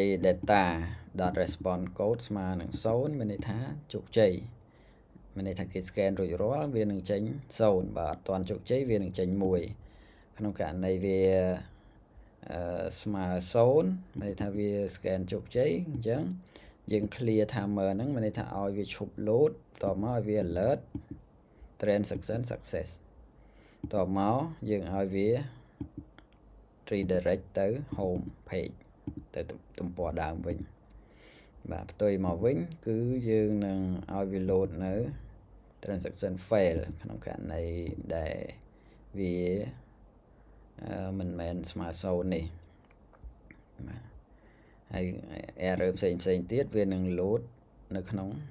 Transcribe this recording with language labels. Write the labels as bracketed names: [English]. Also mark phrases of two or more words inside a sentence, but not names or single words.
[English] data.response code [Khmer] ស្មើនឹង0មានន័យថាជោគជ័យមានន័យថាគេ scan រួចរាល់វានឹងចេញ0បើអត់ទាន់ជោគជ័យវានឹងចេញ1ក្នុងករណីវាស្មើ0មានន័យថាវា scan ជោគជ័យអញ្ចឹងយើង [English] clear timer [Khmer] ហ្នឹងមានន័យថាឲ្យវាឈប់ load តមកឲ្យវា [English] alert transaction success [Khmer] តមកយើងឲ្យវា redirect ទៅ [English] home page [Khmer] ទៅទំព័រដើមវិញបាទផ្ទុយមកវិញគឺយើងនឹងឲ្យវា load នៅ [English] transaction fail [Khmer] ក្នុងករណីដែលវាមិនមែនស្មើ0នេះបាទហើយ error ផ្សេងទៀតវានឹង load នៅក្នុង